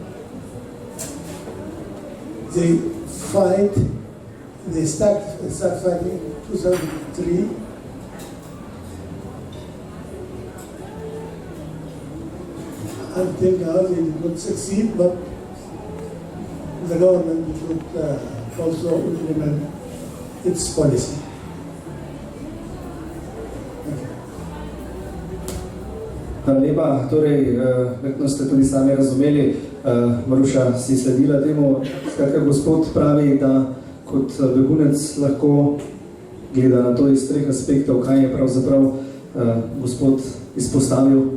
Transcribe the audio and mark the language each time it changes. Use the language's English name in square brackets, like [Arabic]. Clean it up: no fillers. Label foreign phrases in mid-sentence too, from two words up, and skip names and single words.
[English] They fight, they start fighting in 2003. Until now they did not succeed, but the government should also implement its policy. [Slovenian] Hvala lepa. Torej, verjetno ste tudi sami razumeli, Maruša si sledila temu. Skratka, gospod pravi, da kot begunec lahko gleda na to iz treh aspektov, kaj je pravzaprav gospod izpostavil.